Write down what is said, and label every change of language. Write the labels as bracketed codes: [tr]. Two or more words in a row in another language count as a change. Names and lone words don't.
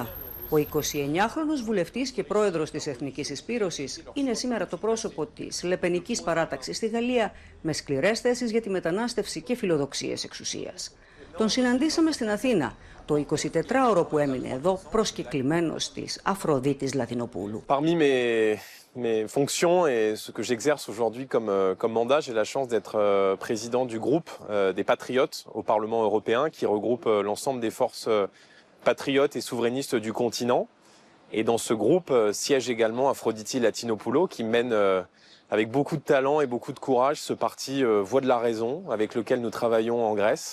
[el] Ο 29χρονος βουλευτής και πρόεδρος της Εθνικής Εισπύρωσης είναι σήμερα το πρόσωπο της λεπενικής παράταξης στη Γαλλία με σκληρές θέσεις για τη μετανάστευση και φιλοδοξίες εξουσίας. Τον συναντήσαμε στην Αθήνα, το 24ωρο που έμεινε εδώ προσκεκλημένος της Αφροδίτης Λατινοπούλου. [fr] Parmi mes fonctions et ce que j'exerce aujourd'hui comme mandat, j'ai la chance d'être président du groupe des Patriotes au Parlement européen qui regroupe l'ensemble des forces patriotes et souverainistes du continent. Et dans ce groupe siège également Aphroditi Latinopoulou qui mène avec beaucoup de talent et beaucoup de courage ce parti Voix de la Raison avec lequel nous travaillons en Grèce.